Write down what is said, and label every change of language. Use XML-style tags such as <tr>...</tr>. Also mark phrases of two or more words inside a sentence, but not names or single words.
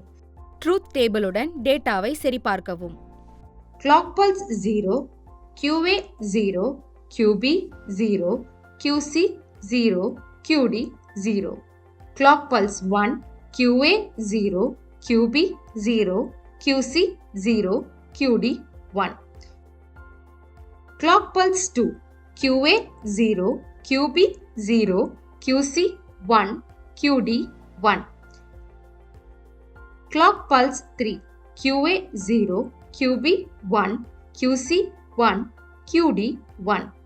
<en>truth tableudan</en> <ta>டேட்டாவை சரிபார்க்கவும்.</ta> <en>clock pulse 0, QA 0, QB 0, QC 0, QD 0. clock pulse 1, QA 0, QB 0, QC 0, QD 1. Clock pulse 2, QA 0, QB 0, QC 1, QD 1. Clock pulse 3, QA 0, QB 1, QC 1, QD 1.</en>